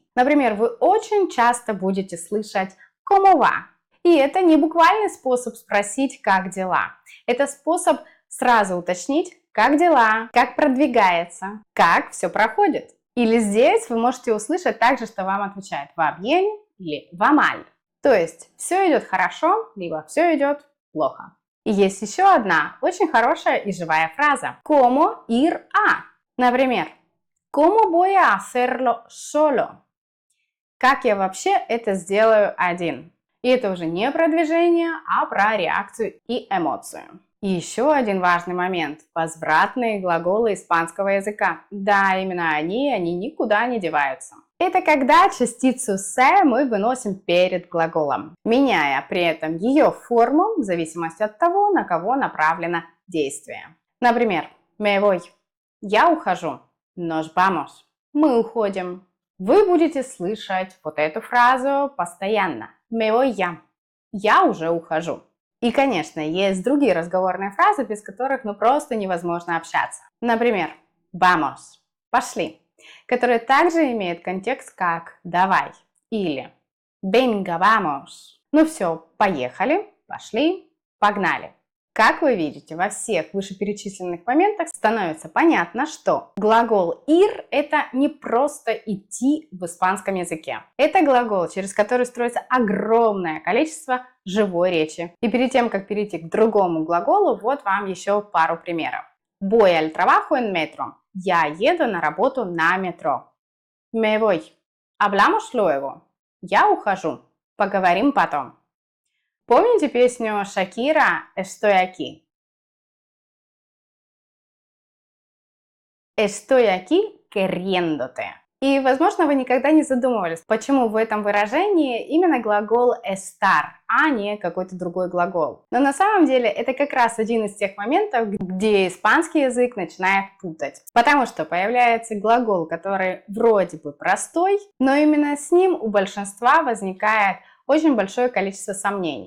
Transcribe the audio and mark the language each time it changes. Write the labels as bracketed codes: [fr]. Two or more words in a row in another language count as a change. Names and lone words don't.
[es] Например, вы очень часто будете слышать «Cómo va?». [ru] И это не буквальный способ спросить «как дела?». Это способ сразу уточнить «как дела?», «как продвигается?», «как все проходит?». Или здесь вы можете услышать также, что вам отвечают [es] «va bien» [ru] или [es] «va mal». [ru] То есть все идет хорошо, либо все идет плохо. И есть еще одна очень хорошая и живая фраза. [es] ¿Cómo ir a? Например, ¿Cómo voy a hacerlo solo? [ru] Как я вообще это сделаю один? И это уже не про движение, а про реакцию и эмоцию. И еще один важный момент – возвратные глаголы испанского языка. Да, именно они никуда не деваются. Это когда частицу «se» мы выносим перед глаголом, меняя при этом ее форму в зависимости от того, на кого направлено действие. Например, [es] me voy – [ru] я ухожу, [es] nos vamos – [ru] мы уходим. Вы будете слышать вот эту фразу постоянно. [es] Me voy [ru] я уже ухожу. И, конечно, есть другие разговорные фразы, без которых просто невозможно общаться. Например, vamos – пошли, который также имеет контекст как «давай» или [es] venga, vamos. [ru] Ну все, поехали, пошли, погнали. Как вы видите, во всех вышеперечисленных моментах становится понятно, что глагол ir – это не просто идти в испанском языке. Это глагол, через который строится огромное количество живой речи. И перед тем, как перейти к другому глаголу, вот вам еще пару примеров. [es] Voy al trabajo en metro. [ru] Я еду на работу на метро. [es] Me voy. Hablamos luego. [ru] Я ухожу. Поговорим потом. Помните песню Шакира [es] «Estoy aquí»? «Estoy aquí queriéndote». [ru] И, возможно, вы никогда не задумывались, почему в этом выражении именно глагол estar, а не какой-то другой глагол. Но на самом деле это как раз один из тех моментов, где испанский язык начинает путать. Потому что появляется глагол, который вроде бы простой, но именно с ним у большинства возникает очень большое количество сомнений.